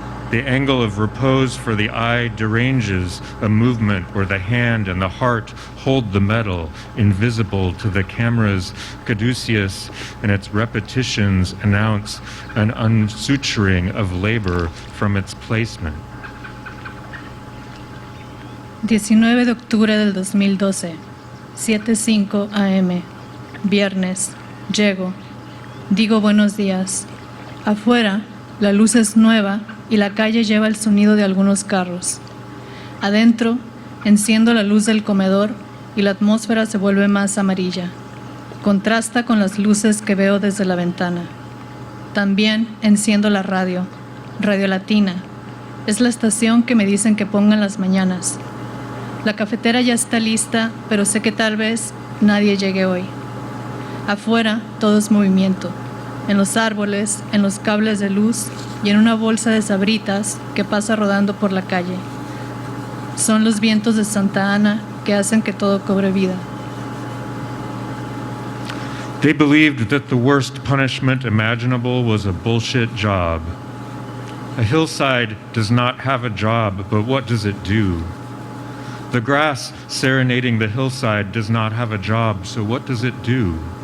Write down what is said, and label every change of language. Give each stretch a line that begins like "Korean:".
English: The angle of repose for the eye deranges a movement where the hand and the heart hold the metal, invisible to the camera's caduceus, and its repetitions announce an unsuturing of labor from its placement.
Spanish: 19 de octubre del 2012, 7:05 AM, viernes, llego, digo buenos días. Afuera, la luz es nueva y la calle lleva el sonido de algunos carros. Adentro, enciendo la luz del comedor y la atmósfera se vuelve más amarilla. Contrasta con las luces que veo desde la ventana. También enciendo la radio, Radio Latina. Es la estación que me dicen que ponga en las mañanas. La cafetera ya está lista, pero sé que tal vez nadie llegue hoy. Afuera, todo es movimiento. En los árboles, en los cables de luz y en una bolsa de sabritas que pasa rodando por la calle. Son los vientos de Santa Ana que hacen que todo cobre vida.
English: They believed that the worst punishment imaginable was a bullshit job. A hillside does not have a job, but what does it do? The grass serenading the hillside does not have a job, so what does it do?